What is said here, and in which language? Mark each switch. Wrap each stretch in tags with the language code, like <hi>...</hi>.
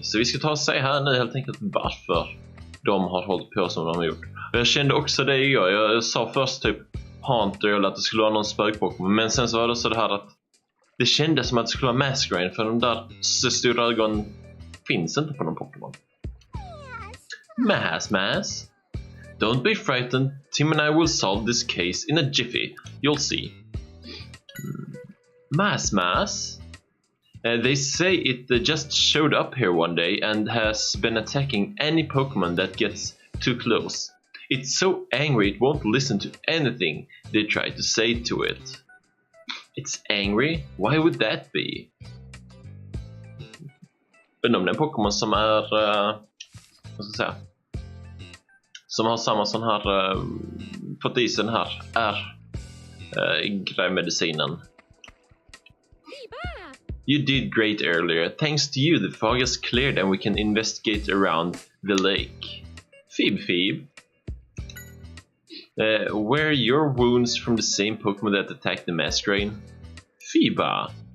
<sv>Så vi ska ta och se här nu helt enkelt varför de har hållit på som de har gjort. Och jag kände också det igår. Jag sa först typ Hunter att det skulle vara någon spökpokémon, men sen så var det så det här att det kändes som att det skulle vara Masquerade, för de där så stora ögon finns inte på någon Pokémon.</sv> <en>Mass. Don't be frightened. Tim and I will solve this case in a jiffy. You'll see. Mass. They say it just showed up here one day and has been attacking any Pokemon that gets too close. It's so angry it won't listen to anything they try to say to it. It's angry? Why would that be?</en> <sv>Undrar om det är en Pokémon som är... vad ska jag säga? Som har samma sån här... fått i sig den här grejmedicinen.</sv> <en>You did great earlier. Thanks to you, the fog has cleared and we can investigate around the lake. Phoebe. Were your wounds from the same Pokemon that attacked the Masquerade? Phoebe.</en>